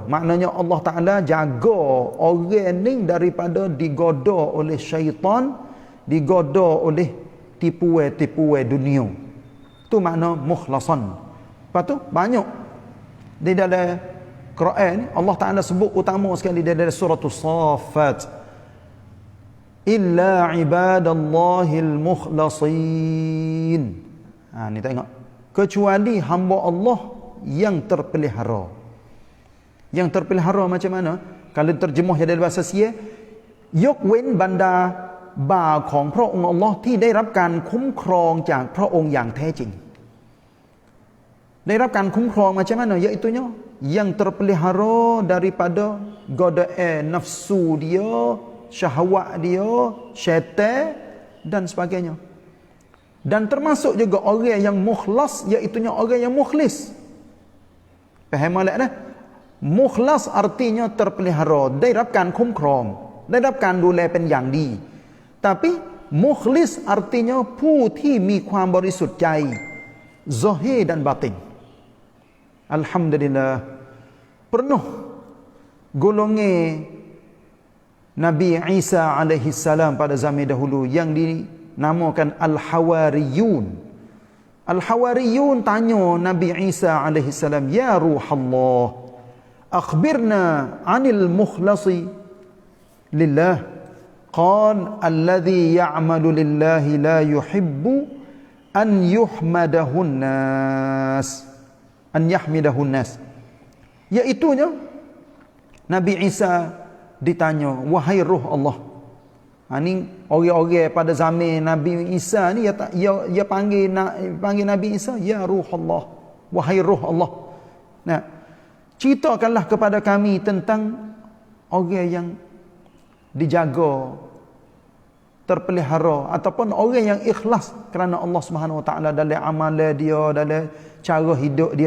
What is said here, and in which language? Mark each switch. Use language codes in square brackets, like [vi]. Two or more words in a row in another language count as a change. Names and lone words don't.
[ms] Maknanya Allah Taala jaga orang ni daripada digoda oleh syaitan, digoda oleh tipuan-tipuan dunia. Tu makna mukhlasan. Lepas tu banyak di dalam Quran Allah Ta'ala sebut utama sekali di dalam surah As-Saffat, [ar] إلا عباد الله المخلصين. [ms] Ni tengok, kecuali hamba Allah yang terpelihara. Yang terpelihara macam mana? Kalau terjemah dalam bahasa Sia, [th] ยกเว้นบรรดาบ่าวของพระองค์อัลลอฮ์ที่ได้รับการคุ้มครองจากพระองค์อย่างแท้จริง ได้รับการคุ้มครอง [ms] macam mana, iaitunya yang terpelihara daripada godaan nafsu dia, syahwat dia, syaitan dan sebagainya. Dan termasuk juga orang yang mukhlas, iaitunya orang yang mukhlis. Faham tak dah? Mukhlas artinya terpelihara, [th] ได้รับการคุ้มครอง ได้รับการดูแลเป็นอย่างดี [ms] tapi mukhlis artinya [th] ผู้ที่มีความบริสุทธิ์ใจ [ms] zahir dan batin. Alhamdulillah, penuh golongan Nabi Isa alaihi salam pada zaman dahulu yang dinamakan Al-Hawariyun. Al-Hawariyun tanya Nabi Isa alaihi salam, [ar] يا روح الله أخبرنا عن المخلص لله. قال الذي يعمل لله لا يحب أن يحمده الناس أن يحمده الناس. [ms] Iaitunya Nabi Isa ditanya, wahai ruh Allah. Ini orang-orang pada zaman Nabi Isa ni ia panggil Nabi Isa, [ar] يا روح الله, [ms] wahai ruh Allah. Nah, ceritakanlah kepada kami tentang orang yang dijaga terpelihara, ataupun orang yang ikhlas kerana Allah Subhanahu Wa Taala dalam amalan dia, dalam cara hidup dia.